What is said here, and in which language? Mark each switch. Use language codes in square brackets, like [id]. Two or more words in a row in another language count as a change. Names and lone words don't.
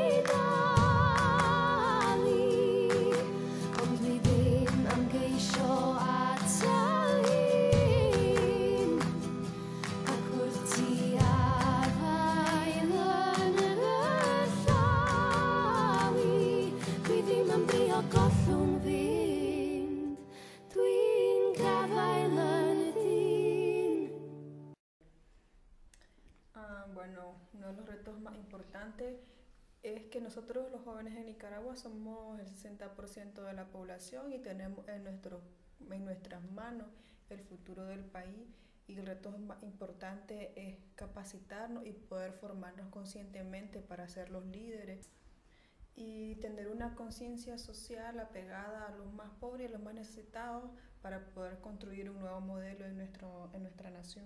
[cy] dalu, ond dwi ddim am geisio atal un, ac wrth ti afael yn y llawi, dwi ddim am drio gollwng fynd, dwi'n gafael yn y dyn. [es] Bueno, uno de los retos más importantes es que nosotros los jóvenes en Nicaragua somos el 60% de la población y tenemos en nuestras manos el futuro del país, y el reto más importante es capacitarnos y poder formarnos conscientemente para ser los líderes y tener una conciencia social apegada a los más pobres y a los más necesitados para poder construir un nuevo modelo en nuestra nación.